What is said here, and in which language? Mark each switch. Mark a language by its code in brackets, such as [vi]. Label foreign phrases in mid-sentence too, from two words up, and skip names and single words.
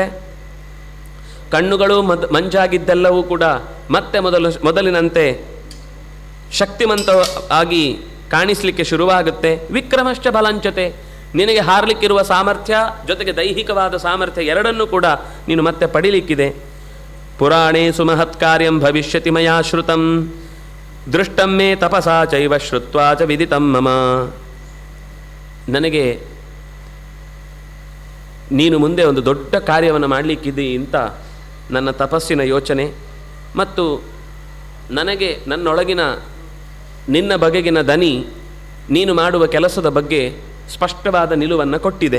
[kn] ಕಣ್ಣುಗಳು ಮಂಜಾಗಿದ್ದೆಲ್ಲವೂ ಕೂಡ ಮತ್ತೆ ಮೊದಲಿನಂತೆ ಶಕ್ತಿಮಂತ ಆಗಿ ಕಾಣಿಸಲಿಕ್ಕೆ ಶುರುವಾಗುತ್ತೆ. [sa] ವಿಕ್ರಮಶ್ಚ ಬಲಂಚತೆ, [kn] ನಿನಗೆ ಹಾರಲಿಕ್ಕಿರುವ ಸಾಮರ್ಥ್ಯ ಜೊತೆಗೆ ದೈಹಿಕವಾದ ಸಾಮರ್ಥ್ಯ ಎರಡನ್ನೂ ಕೂಡ ನೀನು ಮತ್ತೆ ಪಡಿಲಿಕ್ಕಿದೆ. [sa] ಪುರಾಣೇ ಸುಮಹತ್ ಕಾರ್ಯಂ ಭವಿಷ್ಯತಿ ಮಯಾ ಶ್ರುತಂ ದೃಷ್ಟಂ ಮೇ ತಪಸಾ ಚೈವ ಶ್ರುತ್ವಾ ಚ ವಿದಿತಂ ಮಮ. [kn] ನನಗೆ ನೀನು ಮುಂದೆ ಒಂದು ದೊಡ್ಡ ಕಾರ್ಯವನ್ನು ಮಾಡಲಿಕ್ಕಿದೆ ಅಂತ ನನ್ನ ತಪಸ್ಸಿನ ಯೋಚನೆ ಮತ್ತು ನನಗೆ ನನ್ನೊಳಗಿನ ನಿನ್ನ ಬಗೆಗಿನ ದನಿ ನೀನು ಮಾಡುವ ಕೆಲಸದ ಬಗ್ಗೆ ಸ್ಪಷ್ಟವಾದ ನಿಲುವನ್ನು ಕೊಟ್ಟಿದೆ.